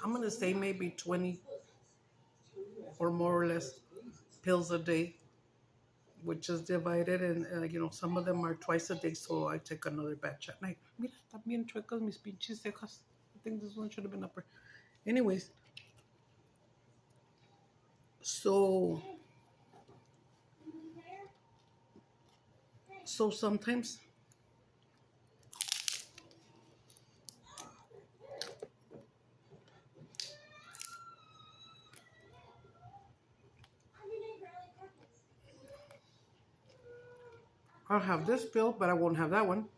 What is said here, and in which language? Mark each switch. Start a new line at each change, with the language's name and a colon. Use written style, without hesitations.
English: I'm gonna say maybe 20 or more or less pills a day, which is divided, and some of them are twice a day, so I take another batch at night.
Spanish: Mira, están bien chuecas mis pinches cejas.
English: I think this one should have been upper. Anyways, so sometimes I'll have this pill, but I won't have that one.